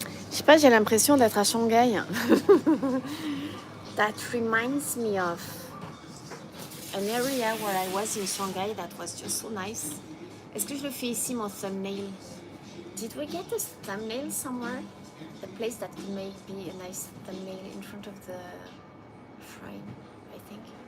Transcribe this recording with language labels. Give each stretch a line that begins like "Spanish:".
French: Je sais pas, j'ai l'impression d'être à Shanghai.
English: That reminds me of an area where I was in Shanghai that was just so nice.
French: Est-ce que je le fais ici, mon thumbnail?
English: Did we get a thumbnail somewhere? A place that could make be a nice thumbnail in front of the shrine, I think.